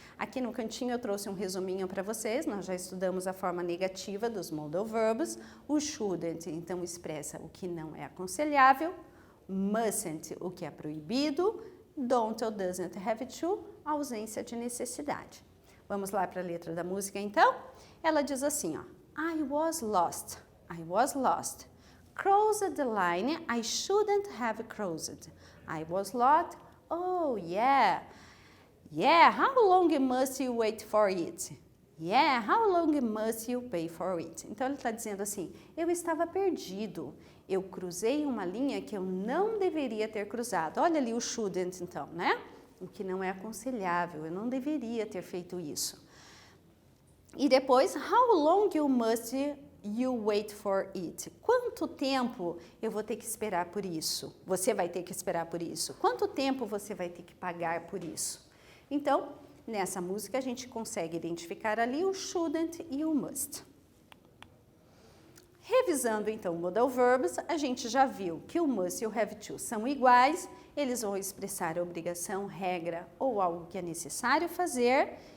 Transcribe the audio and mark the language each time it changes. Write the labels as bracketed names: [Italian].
[Portuguese] Aqui no cantinho eu trouxe um resuminho para vocês. Nós já estudamos a forma negativa dos modal verbs. O shouldn't, então, expressa o que não é aconselhável. Mustn't, o que é proibido. Don't ou doesn't have to, ausência de necessidade. Vamos lá para a letra da música, então? Ela diz assim, ó: [English] I was lost. I was lost. Crossed the line I shouldn't have crossed. I was lost. Oh, yeah. Yeah, how long must you wait for it? Yeah, how long must you pay for it? [Portuguese] Então, ele está dizendo assim: eu estava perdido. Eu cruzei uma linha que eu não deveria ter cruzado. Olha ali o shouldn't, então, né? O que não é aconselhável. Eu não deveria ter feito isso. E depois, [English] how long you must you wait for it? [Portuguese] Quanto tempo eu vou ter que esperar por isso? Você vai ter que esperar por isso. Quanto tempo você vai ter que pagar por isso? Então, nessa música a gente consegue identificar ali o shouldn't e o must. Revisando então modal verbs, a gente já viu que o must e o have to são iguais, eles vão expressar obrigação, regra ou algo que é necessário fazer.